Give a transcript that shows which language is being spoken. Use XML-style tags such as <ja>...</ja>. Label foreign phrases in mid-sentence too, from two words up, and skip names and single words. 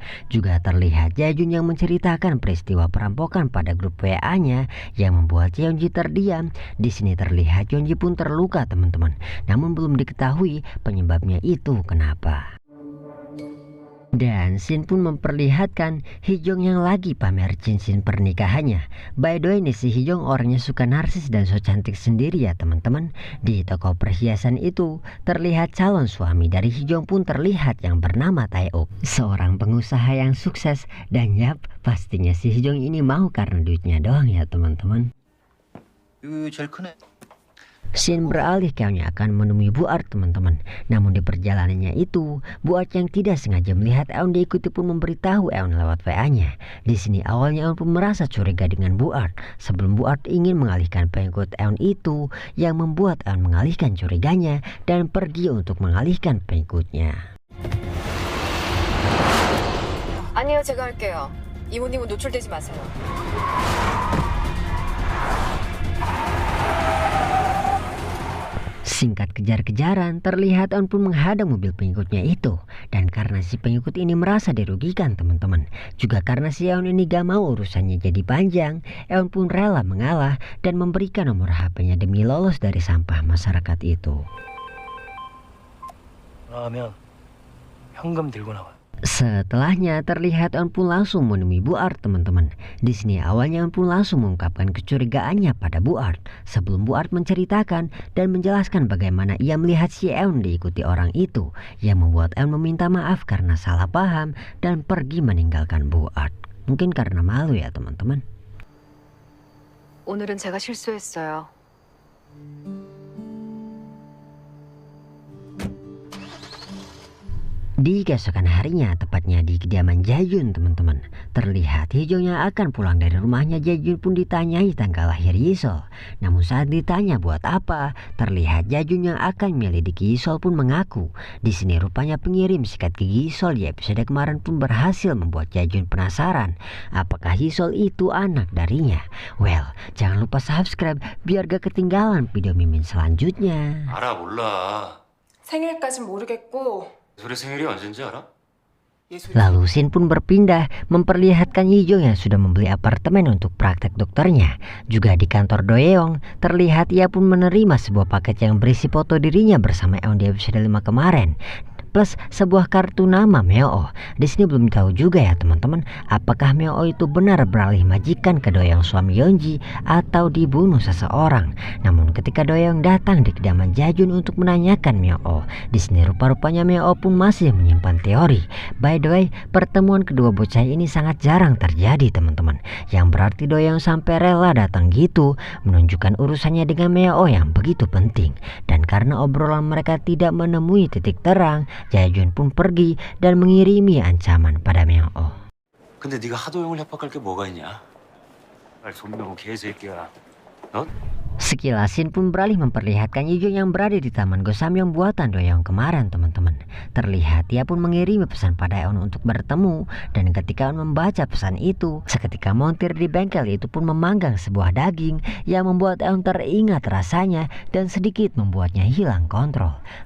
<id>Juga terlihat Jaejun yang menceritakan peristiwa perampokan pada grup WA-nya yang membuat Yeonji terdiam. Di sini terlihat Yeonji pun terluka teman-teman. Namun belum diketahui penyebabnya itu kenapa. Dan scene pun memperlihatkan Hijong yang lagi pamer cincin pernikahannya.</id> <en>By the way</en> <id>nih, si Hijong orangnya suka narsis dan so cantik sendiri ya teman-teman. Di toko perhiasan itu terlihat calon suami dari Hijong pun terlihat yang bernama Taeuk, seorang pengusaha yang sukses. Dan yap, pastinya si Hijong ini mau karena duitnya doang ya teman-teman.</id> <ko>제일 크네.</ko> <id>Shin beralih keonnya akan menemui Bu Art teman-teman. Namun di perjalanannya itu, Bu Art yang tidak sengaja melihat Eun diikuti pun memberitahu Eun lewat WA-nya. Di sini awalnya Eun pun merasa curiga dengan Bu Art sebelum Bu Art ingin mengalihkan pengikut Eun itu, yang membuat Eun mengalihkan curiganya dan pergi untuk mengalihkan pengikutnya.</id> <ko>아니요, 제가 할게요. 이모님은 노출되지 마세요.</ko> <id>Singkat kejar-kejaran, terlihat Eun pun menghadang mobil pengikutnya itu. Dan karena si pengikut ini merasa dirugikan teman-teman, juga karena si Eun ini gak mau urusannya jadi panjang, Eun pun rela mengalah dan memberikan nomor HP-nya demi lolos dari sampah masyarakat itu.</id> <ko>나가면 현금 들고 나와.</ko> <id>Setelahnya terlihat Eun pun langsung menemui Bu Art teman-teman. Di sini awalnya Eun pun langsung mengungkapkan kecurigaannya pada Bu Art sebelum Bu Art menceritakan dan menjelaskan bagaimana ia melihat si Eun diikuti orang itu, yang membuat Eun meminta maaf karena salah paham dan pergi meninggalkan Bu Art. Mungkin karena malu ya teman-teman.</id> <ko>오늘은 제가 실수했어요.</ko> <id>Di keesokan harinya, tepatnya di kediaman Jae-jun teman-teman, terlihat Hee-jung yang akan pulang dari rumahnya Jae-jun pun ditanyai tanggal lahir Yisol. Namun saat ditanya buat apa, terlihat Jae-jun yang akan menyelidiki Yisol pun mengaku. Di sini rupanya pengirim sikat gigi Yisol di episode kemarin pun berhasil membuat Jae-jun penasaran apakah Yisol itu anak darinya. Well, jangan lupa subscribe biar gak ketinggalan video mimin selanjutnya.</id> <ko>알아 몰라. 생일까진 모르겠고 예솔의 생일이 언젠지 알아?</ko> <id>Lalu Shin pun berpindah memperlihatkan Hee-jung yang sudah membeli apartemen untuk praktek dokternya. Juga di kantor Doyeong, terlihat ia pun menerima sebuah paket yang berisi foto dirinya bersama Eun di episode 5 kemarin. Plus sebuah kartu nama Meo. Di sini belum tahu juga ya teman-teman, apakah Meo itu benar beralih majikan ke Doyeong suami Yeonji atau dibunuh seseorang. Namun ketika Doyeong datang di kediaman Jae-jun untuk menanyakan Meo, di sini rupa-rupanya Meo pun masih menyimpan teori.</id> <en>By the way,</en> <id>pertemuan kedua bocah ini sangat jarang terjadi teman-teman, yang berarti Doyeong sampai rela datang gitu menunjukkan urusannya dengan Meo yang begitu penting. Dan karena obrolan mereka tidak menemui titik terang, Jae-jun pun pergi dan mengirimi ancaman pada Meo.</id> <ko>근데 네가 하도영을 협박할 게 뭐가 있냐? 날 손명호 개새끼야. 넌?</ko> <id>Sekilas Shin pun beralih memperlihatkan Hee-jung yang berada di taman Gosamyeon buatan Doyeong kemarin teman-teman. Terlihat dia pun mengirimi pesan pada Eun untuk bertemu, dan ketika Eun membaca pesan itu, seketika montir di bengkel itu pun memanggang sebuah daging yang membuat Eun teringat rasanya dan sedikit membuatnya hilang kontrol.</id>